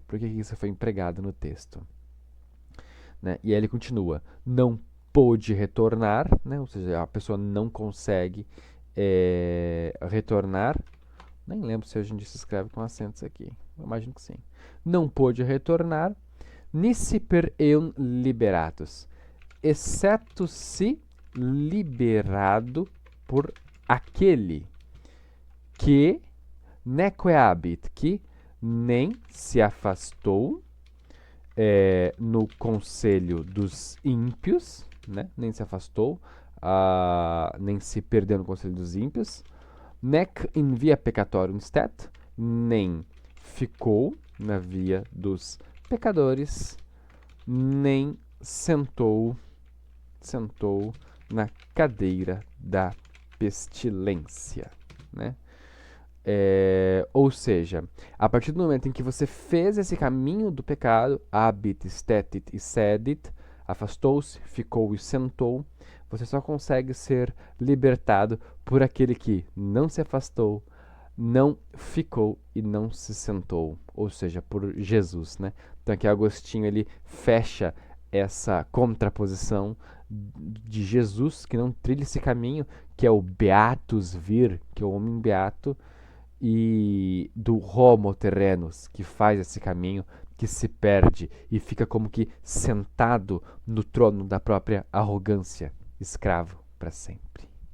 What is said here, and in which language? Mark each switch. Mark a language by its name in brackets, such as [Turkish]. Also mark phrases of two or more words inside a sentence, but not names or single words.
[Portuguese] Por que isso foi empregado no texto? Né? E aí ele continua, não pôde retornar, né? Ou seja, a pessoa não consegue retornar. Nem lembro se hoje em dia se escreve com acentos aqui. Eu imagino que sim. Não pôde retornar, [Latin] nisi per eum liberatus, [Portuguese] exceto se liberado por aquele que [Latin] neque habit, [Portuguese] que nem se afastou no conselho dos ímpios, né? Nem se afastou, nem se perdeu no conselho dos ímpios, [Latin] nec in via peccatorium stat, [Portuguese] nem ficou na via dos pecadores, nem sentou na cadeira da pestilência, né? Ou seja, a partir do momento em que você fez esse caminho do pecado, [Latin] habit, stetit e sedit, [Portuguese] afastou-se, ficou e sentou, você só consegue ser libertado por aquele que não se afastou, não ficou e não se sentou, ou seja, por Jesus, né? Então aqui Agostinho ele fecha essa contraposição de Jesus que não trilha esse caminho, que é o [Latin] beatus vir, [Portuguese] que é o homem beato, e do [Latin] homo terrenus, [Portuguese] que faz esse caminho, que se perde e fica como que sentado no trono da própria arrogância, escravo para sempre.